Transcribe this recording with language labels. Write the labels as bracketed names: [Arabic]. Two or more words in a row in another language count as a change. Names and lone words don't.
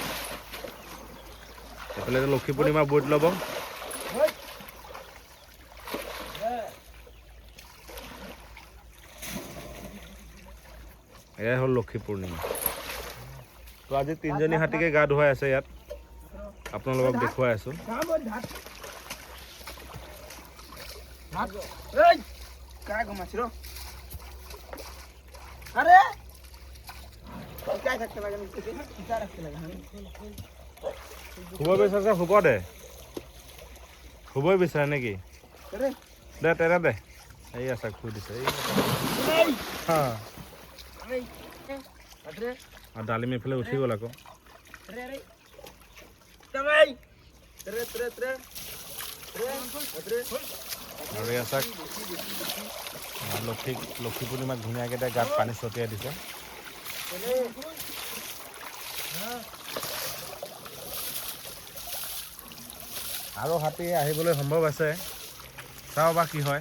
[Assamese] এইফালে লক্ষী পূৰ্ণিমা বৈত ল'ব। এয়াই হ'ল লক্ষী পূৰ্ণিমা। তো আজি তিনিজনী হাতীকে গা ধুৱাই আছে ইয়াত, আপোনালোকক দেখুৱাই আছোঁ। [Hindi] काय घुमासी रो? अरे काय रखते लगे नीचे से, क्या रखते लगे? [Assamese] শুব বিচাৰিছে, শুব দে। শুবই বিচাৰে নেকি? अरे দে তেৰা দে, এই আছে শুই দিছে। এই अरे আৰু ডালিমী এইফালে উঠি গ'ল আকৌ। अरे अरे तमाई अरे अरे अरे अरे আৰু এয়া চাওক, লক্ষী পূৰ্ণিমাক ধুনীয়াকৈ এতিয়া গাত পানী ছটিয়াই দিছে। আৰু হাতী আহিবলৈ সম্ভৱ আছে, চাওঁ বা কি হয়।